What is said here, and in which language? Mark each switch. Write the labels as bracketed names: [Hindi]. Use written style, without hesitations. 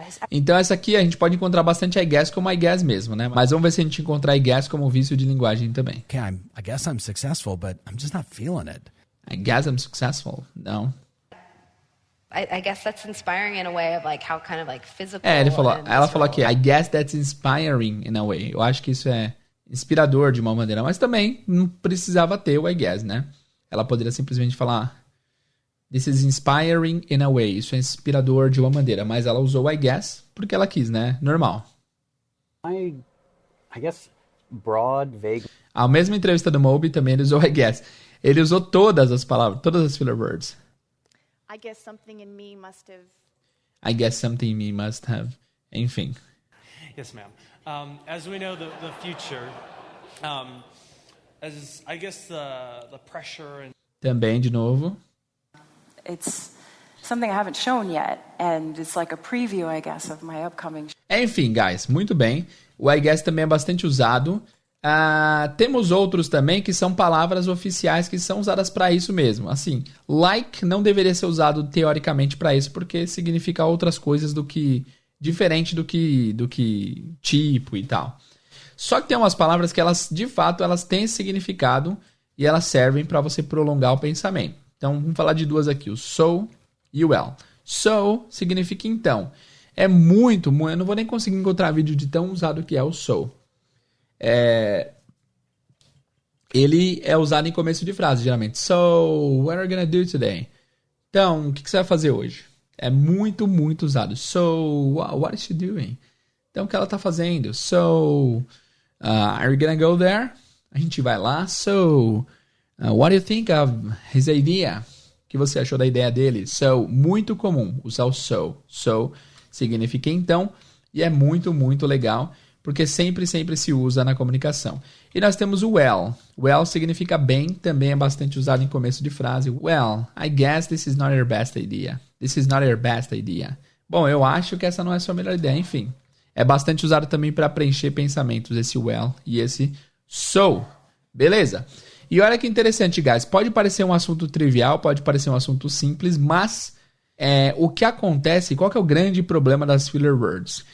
[Portuguese] Então essa aqui a gente pode encontrar bastante I guess como I guess mesmo, né? Mas vamos ver se a gente encontrar I guess como vício de linguagem também. [English] Okay, I guess I'm successful, but I'm just not feeling it. I guess I'm successful. [Portuguese] Não. [English] I guess that's inspiring in a way of like how kind of like physical. [Portuguese] Ela falou aqui, [English] I guess that's inspiring in a way. [Portuguese] Eu acho que isso é inspirador de uma maneira, mas também não precisava ter o I guess, né? Ela poderia simplesmente falar [English] this is inspiring in a way. [Portuguese] Isso é inspirador de uma maneira, mas ela usou I guess porque ela quis, né? Normal. [English] I guess broad, vague. [Portuguese] A mesma entrevista do Moby também ele usou I guess. Ele usou todas as palavras, todas as filler words. [English] I guess something in me must have. I guess something in me must have. [Portuguese] Enfim. [English] Yes, ma'am. As we know the future, as I guess the pressure and. [Portuguese] Também de novo. [English] It's something I haven't shown yet, and it's like a preview, I guess, of my upcoming. [Portuguese] Enfim, guys, muito bem. O I guess também é bastante usado. Temos outros também que são palavras oficiais que são usadas para isso mesmo. Assim, like não deveria ser usado teoricamente para isso, porque significa outras coisas diferente do que tipo e tal. Só que tem umas palavras que elas, de fato, elas têm esse significado e elas servem para você prolongar o pensamento. Então, vamos falar de duas aqui, o so e o well. So significa então. É muito, eu não vou nem conseguir encontrar vídeo de tão usado que é o so. Ele é usado em começo de frase, geralmente. [English] So, what are you gonna do today? [Portuguese] Então, o que você vai fazer hoje? É muito, muito usado. [English] So, what is she doing? [Portuguese] Então, o que ela tá fazendo? [English] So, are you gonna go there? [Portuguese] A gente vai lá. [English] So, what do you think of his idea? [Portuguese] O que você achou da ideia dele? So, muito comum usar o so. So significa então, e é muito, muito legal, porque sempre se usa na comunicação. E nós temos o well. Well significa bem, também é bastante usado em começo de frase. Well, I guess this is not your best idea. This is not your best idea. Bom, eu acho que essa não é a sua melhor ideia, enfim. É bastante usado também para preencher pensamentos, esse well e esse so. Beleza? E olha que interessante, guys. Pode parecer um assunto trivial, pode parecer um assunto simples, mas o que acontece, qual que é o grande problema das filler words?